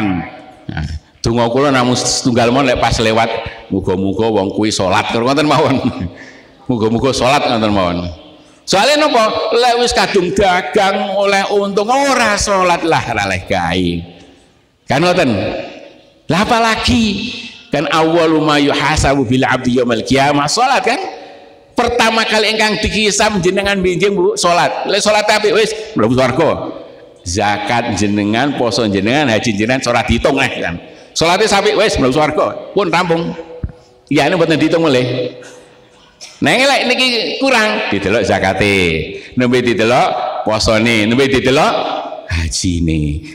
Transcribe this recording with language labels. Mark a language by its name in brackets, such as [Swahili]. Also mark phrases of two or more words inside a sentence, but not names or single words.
[Javanese] Nah, donga kula namung setunggal mon lek pas lewat muga-muga wong kuwi salat ngoten mawon. Muga-muga salat ngoten mawon. Soalnya napa? Lek wis kadung dagang oleh untung ora salat lah laleh gawe. Kan ngoten. Lah apalagi kan [Arabic] أول ما يحاسب بالعبد يوم القيامة [Javanese] salat kan? Pertama kali engkang dikisam jenengan benjing Bu salat. Lek salat apik wis mlebu swarga. Zakat jenengan, poso jenengan, haji jenengan ora diitung kan. Salate apik wis mlebu swarga. Pun rampung. Iyane mboten diitung melih. Neng lek niki kurang didelok zakate, nembe didelok posone, nembe didelok hajine.